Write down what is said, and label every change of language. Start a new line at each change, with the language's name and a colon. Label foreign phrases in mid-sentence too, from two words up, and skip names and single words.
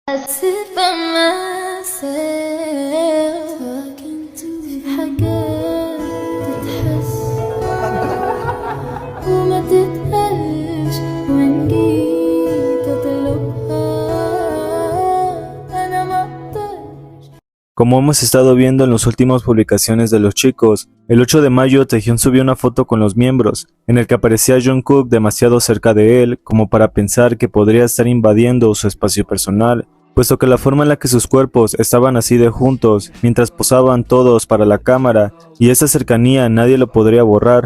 English: sit by myself talking to
Arabic: في حاجات تتحس وما تتقالش وإن جيت أطلبها أنا ما أقدرش.
Spanish: Como hemos estado viendo en las últimas publicaciones de los chicos, el 8 de mayo Taehyun subió una foto con los miembros, en el que aparecía Jungkook demasiado cerca de él como para pensar que podría estar invadiendo su espacio personal, puesto que la forma en la que sus cuerpos estaban así de juntos, mientras posaban todos para la cámara, y esa cercanía nadie lo podría borrar.